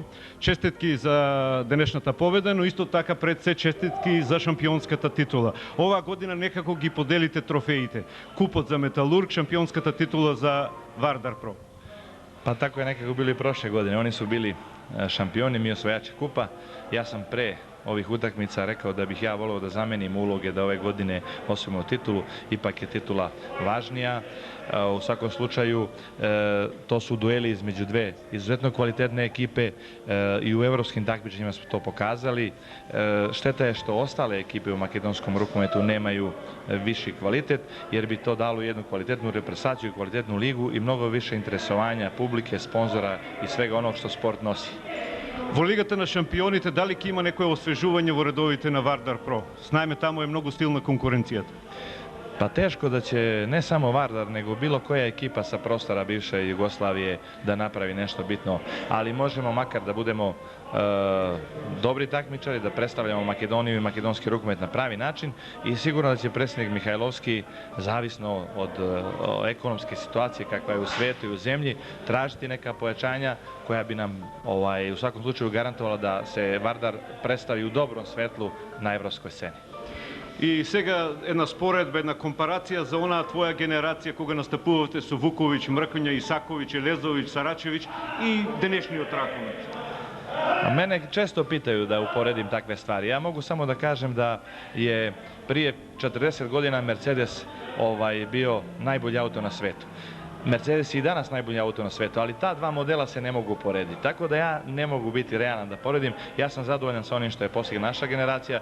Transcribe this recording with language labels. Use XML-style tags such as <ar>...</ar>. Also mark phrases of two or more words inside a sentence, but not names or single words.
<mk>Честитки за денешната победа, но исто така пред се честитки за шампионската титула. Оваа година некако ги поделите трофеите. Купот за Металург, шампионската титула за Вардар Про.</mk> <sr>Па тако е некако били прошле години. Они су били шампиони, ми освојачи купа. Јас сам пре ovih utakmica rekao da bih ja voleo da zamenim uloge, da ove godine osvojimo titulu, ipak je titula važnija. U svakom slučaju to su dueli između dve izuzetno kvalitetne ekipe i u evropskim takmičenjima smo to pokazali. Šteta je što ostale ekipe u makedonskom rukometu nemaju viši kvalitet, jer bi to dalo jednu kvalitetnu reprezentaciju, kvalitetnu ligu i mnogo više interesovanja publike, sponzora i svega onog što sport nosi.</sr> <mk>Во Лигата на шампионите, дали ќе има некое освежување во редовите на Вардар Про? Знаеме, таму е многу стилна конкуренцијата.</mk> <sr>Pa teško da će ne samo Vardar, nego bilo koja ekipa sa prostora bivše Jugoslavije da napravi nešto bitno, ali možemo makar da budemo dobri takmičari, da predstavljamo Makedoniju i makedonski rukomet na pravi način i sigurno da će predsjednik Mihajlovski, zavisno od ekonomske situacije kakva je u svetu i u zemlji, tražiti neka pojačanja koja bi nam u svakom slučaju garantovala da se Vardar predstavi u dobrom svetlu na evropskoj sceni.</sr> <mk>И сега една споредба, една компарација за онаа твоја генерација кога настапувавте со Вуковиќ, Мркоња, Исаковиќ, Елезовиќ, Сарачевиć и денешниот ракомет.</mk> <sr>Mene često pitaju da uporedim takve stvari. Ja mogu samo da kažem da je prije 40 godina Mercedes bio najbolji auto na svetu. Mercedes je i danas najbolji auto na svetu, ali ta dva modela se ne mogu porediti. Tako da ja ne mogu biti realan da poredim. Ja sam zadovoljan sa onim što je postigla naša generacija.</sr>